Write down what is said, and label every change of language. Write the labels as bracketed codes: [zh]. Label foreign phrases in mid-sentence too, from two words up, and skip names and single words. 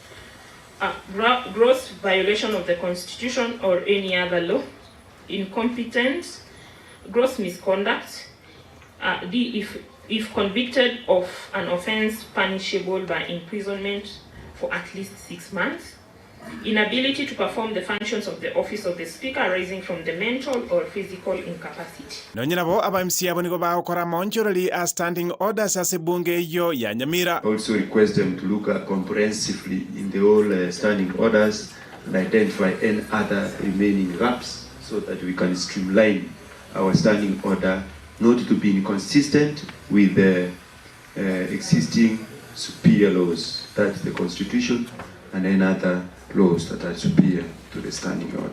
[en] gross violation of the Constitution or any other law, incompetence, gross misconduct, if convicted of an offense punishable by imprisonment for at least 6 months, inability to perform the functions of the office of the Speaker arising from the mental or physical incapacity. [guz] Nonyinabo aba MC abo nigo bakora monjorali a [en] standing orders [guz] ase bunge iyo ya Nyamira. [en] Also request them to look comprehensively in the whole standing orders and identify any other remaining gaps so that we can streamline our standing order, not to be inconsistent with the existing superior laws, that's the Constitution, and any other laws that are superior to the standing order.